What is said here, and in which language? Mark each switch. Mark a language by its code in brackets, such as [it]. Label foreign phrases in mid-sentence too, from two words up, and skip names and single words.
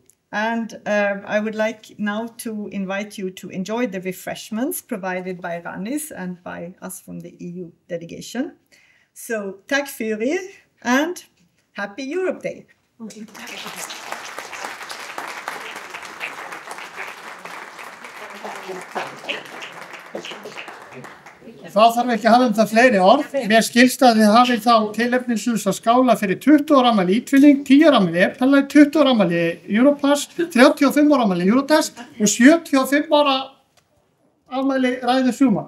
[en] And I would like now to invite you to enjoy the refreshments provided by Ranis and by us from the EU delegation. So [sv] tack för er [en] and happy Europe Day. [is] Þá þarf ekki að hafa það fleiri orð. Mér skilst að þið hafið þá tilefnislaus að skála fyrir 20 ára afmæli Ítvinning, 10 ára afmæli Epalai, 20 ára afmæli Europass, 35 ára afmæli Eurodesk og 75 ára afmæli Ræðu Sjúmanns.